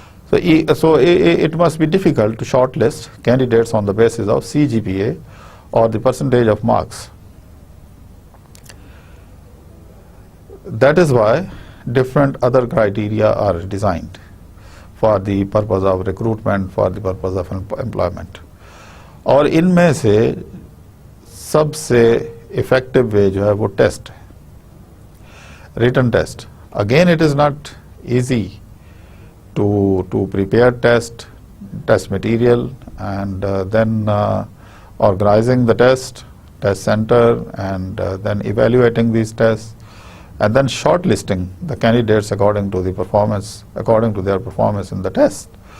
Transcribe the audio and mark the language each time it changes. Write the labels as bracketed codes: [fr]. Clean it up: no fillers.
[en] So it must be difficult to shortlist candidates on the basis of CGPA or the percentage of marks. That is why different other criteria are designed for the purpose of recruitment, for the purpose of employment. [hi] और इनमें से सबसे effective way जो है वो test है, written test. [en] Again it is not easy to prepare test material, and then organizing the test center, and then evaluating these tests, and then shortlisting the candidates according to their performance in the test.